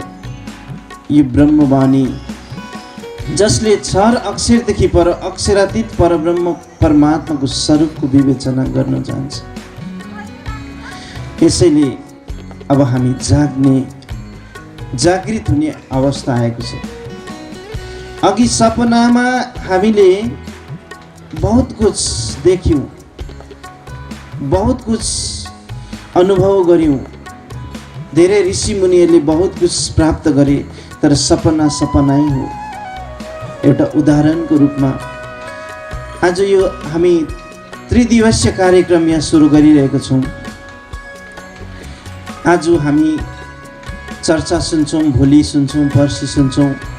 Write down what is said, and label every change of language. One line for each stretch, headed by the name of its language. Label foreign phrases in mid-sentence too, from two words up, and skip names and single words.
Nepali: यो ब्रह्मवाणी जसले क्षर अक्षरदेखि पर अक्षरातीत परब्रह्म परमात्माको स्वरूपको विवेचना गर्न जान्छ। यसैले अब हामी जागृत हुने अवस्था आएको छ। अघि सपनामा हामीले
Hindi: बहुत कुछ
Nepali: देख्यौँ,
Hindi: बहुत कुछ
Nepali: अनुभव गर्यौँ, धेरै ऋषि मुनिहरूले
Hindi: बहुत कुछ
Nepali: प्राप्त गरे, तर सपना सपनै हो। एउटा उदाहरणको रूपमा आज यो हामी त्रिदिवसीय कार्यक्रम यहाँ सुरु गरिरहेका छौँ। आज हामी चर्चा सुन्छौँ, भोलि सुन्छौँ, पर्सि सुन्छौँ।